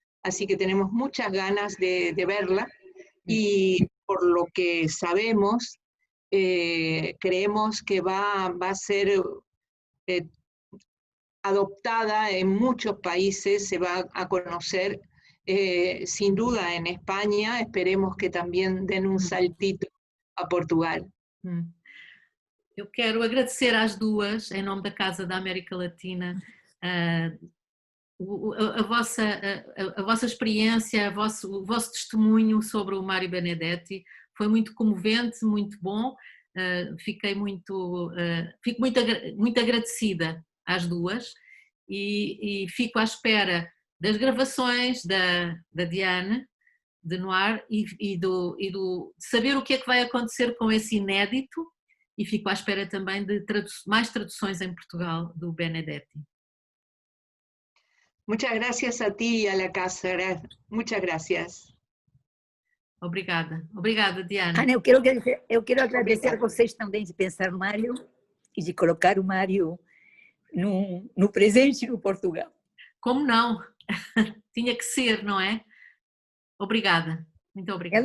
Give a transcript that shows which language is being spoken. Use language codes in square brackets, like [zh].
[es] Así que tenemos muchas ganas de verla, y por lo que sabemos, creemos que va a ser adoptada en muchos países, se va a conocer sin duda en España. Esperemos que también den un saltito a Portugal. [pt] Eu quero agradecer às duas, em nome da Casa da América Latina, a vossa experiência, o vosso testemunho sobre o Mário Benedetti. Foi muito comovente, muito bom. Fico muito agradecida às duas, e fico à espera das gravações da Diane de Noir e de saber o que é que vai acontecer com esse inédito, e fico à espera também de mais traduções em Portugal do Benedetti. [es] Muchas gracias a ti y a la casa. Muchas gracias. [pt] Obrigada. Obrigada, Diana. Ana, eu quero agradecer a vocês também de pensar no Mário e de colocar o Mário no presente no Portugal. Como não? Tinha que ser, não é? Obrigada. Muito obrigada.